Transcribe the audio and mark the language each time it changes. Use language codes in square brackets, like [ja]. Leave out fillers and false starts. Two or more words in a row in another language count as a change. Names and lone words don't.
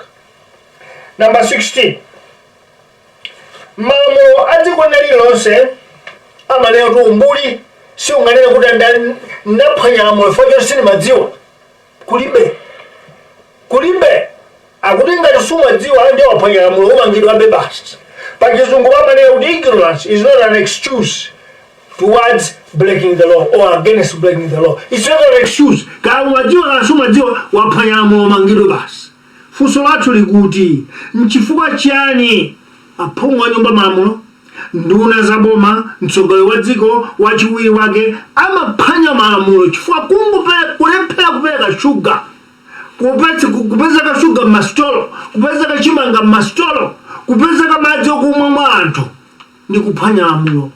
[ny] Number 16 malamulo a dziko lililonse amanena kuti umbuli sio nganena kuti ndaphwanya lamulo chifukwa sindimadziwa. Kulibe akuti ngati sumadziwa ndi waphwanya lamulo umangidwa basi. Pachizungu pamanena kuti [en] ignorance is not an excuse towards breaking the law or against breaking the law. It's not an excuse. [ny] Kama wajiwa na sumajiwa waphwanya lamulo umangidwa basi. Funso lathu likuti nchifukwa chani aphungu a nyumba malamulo, nduna za boma, mtsogoleri wa dziko, wachiwiri wake amaphwanya malamulo chifukwa kulephera kupereka shuga, kupezeka shuga m'masitolo, kupezeka chimanga m'masitolo, kupezeka madzi okumwa mwa anthu ndi kuphwanya lamulo.